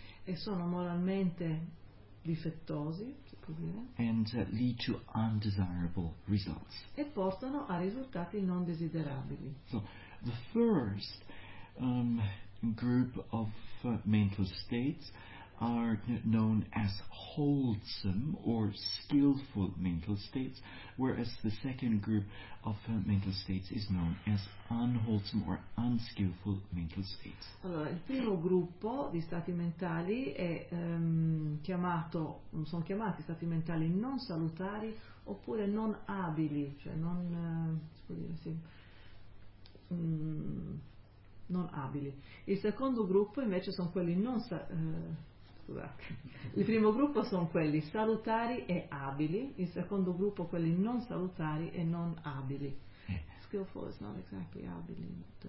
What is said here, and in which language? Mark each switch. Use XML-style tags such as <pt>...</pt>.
<it>E sono moralmente difettosi, si può dire.</it> <en>And lead to undesirable results.</en> <it>E portano a risultati non desiderabili.</it> <en>So, the first group of mental states are known as wholesome or skillful mental states, whereas the second group of mental states is known as unwholesome or unskillful mental states.</en> <it>Allora, il primo gruppo di stati mentali è sono chiamati stati mentali non salutari oppure non abili, cioè non abili. Il secondo gruppo invece sono quelli non il primo gruppo sono quelli salutari e abili, il secondo gruppo quelli non salutari e non abili.</it> <en>Skillful is not exactly abili,</en>